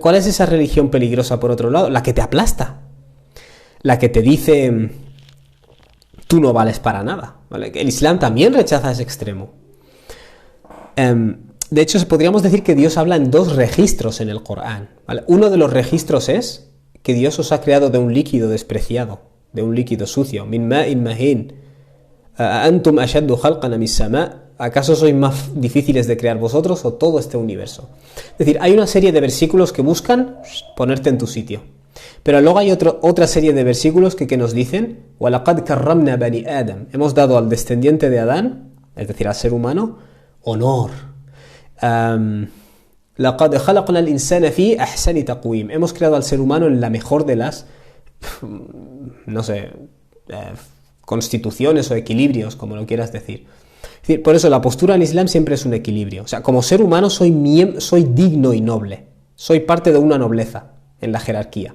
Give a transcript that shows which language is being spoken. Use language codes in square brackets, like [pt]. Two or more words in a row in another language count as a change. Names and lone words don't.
[es] ¿Cuál es esa religión peligrosa por otro lado? La que te aplasta, la que te dice tú no vales para nada, ¿vale? El Islam también rechaza ese extremo. De hecho, podríamos decir que Dios habla en dos registros en el Corán, ¿vale? Uno de los registros es que Dios os ha creado de un líquido despreciado, de un líquido sucio, [ar] من ماء مهين، أنتم أشد خلقا أم السماء', [es] ¿acaso sois más difíciles de crear vosotros o todo este universo? Es decir, hay una serie de versículos que buscan ponerte en tu sitio. Pero luego hay otra serie de versículos que nos dicen [ar] وَلَقَدْ كَرَّمْنَا بَنِي آدَمَ, [es] hemos dado al descendiente de Adán, es decir, al ser humano, honor. [ar] لَقَدْ خَلَقْنَا الْإِنسَانَ فِي أَحْسَنِ تَقْوِيمٍ, [es] hemos creado al ser humano en la mejor de las, no sé, constituciones o equilibrios, como lo quieras decir. Es decir, por eso la postura en Islam siempre es un equilibrio. O sea, como ser humano soy digno y noble, soy parte de una nobleza en la jerarquía.